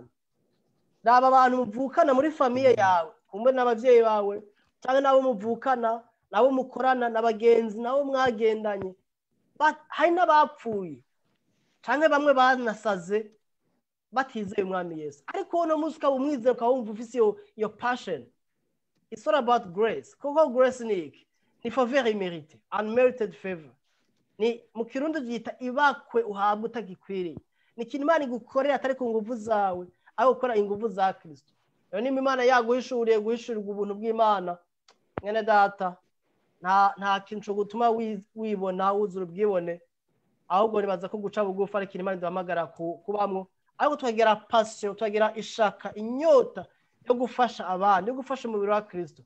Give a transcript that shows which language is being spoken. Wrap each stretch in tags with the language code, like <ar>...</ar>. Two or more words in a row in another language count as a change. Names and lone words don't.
<rn>Raba abantu muvukana muri famiye yawe, kumbe n'abavyeyi bawe cyangwa nabo muvukana nabo mukorana n'abagenzi nabo mwagendanye, hari n'abapfuye cyangwa bamwe banasaze batizeye umwami Yesu, ariko no musika umwizero ka wumva ufise yo passion.</rn> <en>It's all about grace.</en> <rn>Kuko grace ni</rn> <fr>faveur immérité,</fr> <en>unmerited favor.</en> <rn>Ni mu Kirundi byita ibakwe uhabwa utagikwiriye. Ni kintu Imana igukorera atari ku nguvu zawe, aho gukora inguvu za Kristo. Rero ni Imana yaguhishuriye guhishurirwa ubuntu bw'Imana. Mwene data nta kintu cyo gutuma wibona wuzura ubwibone, ahubwo nibaza ko guca bugufi ari kintu Imana iduhamagara kubamwo, ariko tukagira passion, tukagira ishaka, inyota yo gufasha abandi, yo gufasha umubiri wa Kristo.</rn>